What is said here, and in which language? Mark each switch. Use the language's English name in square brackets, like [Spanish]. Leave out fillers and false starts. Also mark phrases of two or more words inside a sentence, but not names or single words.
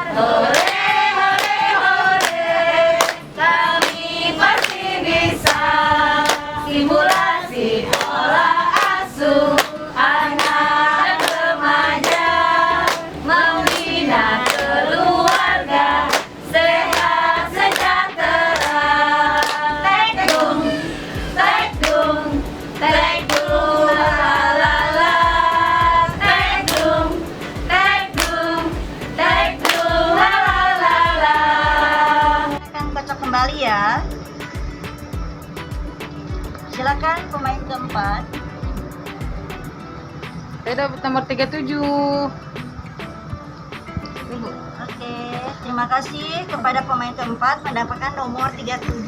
[Indonesian] Hore, hore, hore, kami pasti bisa simulasi pola asuh anak remaja, membina keluarga sehat sejahtera. Tekdung, tekdung, tekdung, la la la. Tekdung, tekdung, tekdung, la la la la. Akan kocok kembali ya. Silakan pemain keempat. Saya dapat nomor 37. Oke, terima kasih kepada pemain keempat mendapatkan nomor 37.